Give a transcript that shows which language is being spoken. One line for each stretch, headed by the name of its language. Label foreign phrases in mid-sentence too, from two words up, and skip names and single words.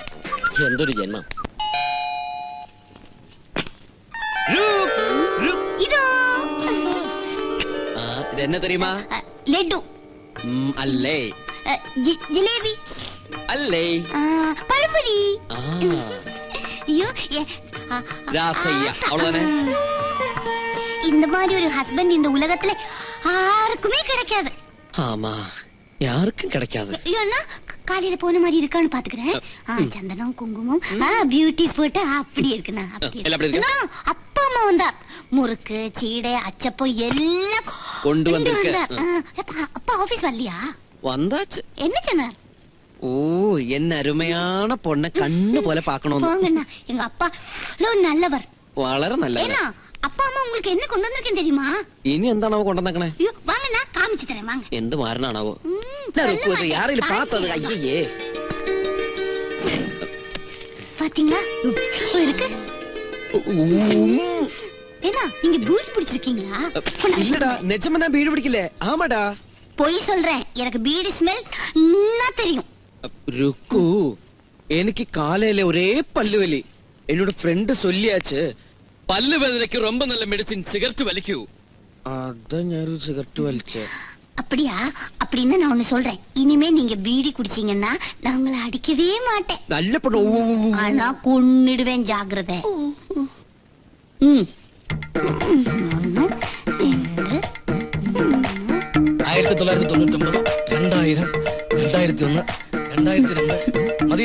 Malayalam: എന്തൊരു ജന്മം.
Tamil: இதென்னே தெரியுமா?
Malayalam: ലഡു അല്ലേ? ജിലേബി അല്ലേ? പഴംപൊരി.
Tamil: இந்த மாதிரி ஒரு ஹஸ்பண்ட் இந்த உலகத்துல யாருக்குமே கிடைக்காது. ஆமா, யாருக்கும் கிடைக்காது. ஏன்னா காலையில போன மாதிரி இருக்கான்னு பாத்துக்கிறேன். சந்தனம் குங்குமம் பியூட்டிஸ் போட்டு அப்படி இருக்குண்ணா. அப்பா அம்மா வந்தா முறுக்கு சீடை அச்சப்பம் எல்லாம் கொண்டு வந்திருக்கு. அப்பா ஆபீஸ் வரலையா? வந்தாச்சு. என்ன சொன்னார்? ஓ, என்ன அருமையான பொண்ணை கண்ணு போல பாக்கணும். எங்க அப்பா நல்லவர்.
Malayalam: വളരെ നല്ലവർ.
Tamil: அப்பா அம்மா உங்களுக்கு என்ன கொண்டு வந்திருக்கேன் தெரியுமா?
Malayalam: ഇനി എന്താണോ കൊണ്ടുവന്നേക്കണേ?
Tamil: வாங்க, நான் காமிச்சு தரேன். வாங்க.
Malayalam: എന്ത് മാരനാണാവോ?
Tamil: யாரையில பார்த்தது? ஐயே, பாத்தீங்களா இருக்கு. என்ன நீங்க பீடி பிடிச்சிருக்கீங்களா? இல்லடா, நிஜமா நான் பீடி பிடிக்கல. ஆமாடா, பொய் சொல்றேன். எனக்கு பீடி ஸ்மெல் நல்லா தெரியும். ருக்கு,
Malayalam: എനിക്ക് കാലയിലെ ഒരേ പല്ലുവലി. എന്നോട് ഫ്രണ്ട് ചൊല്ലിയാച്ച് പല്ല് വേദനയ്ക്ക് ரொம்ப നല്ല മെഡിസിൻ സിഗരറ്റ് വലിക്കൂ. അതാ ഞാനൊരു സിഗരറ്റ് വലിച്ചേ.
Tamil: அப்படியா? அப்படின்னா நான் ஒண்ணு சொல்றேன். இனிமே நீங்க பீடி குடிச்சீங்கன்னா நான் உங்களை அடிக்கவே மாட்டேன். நல்ல பொண்ணு. ஆனா கொன்னிடுவேன், ஜாக்கிரதை.
Malayalam: 1999, 2000, 2001, 2002 മതിയാ.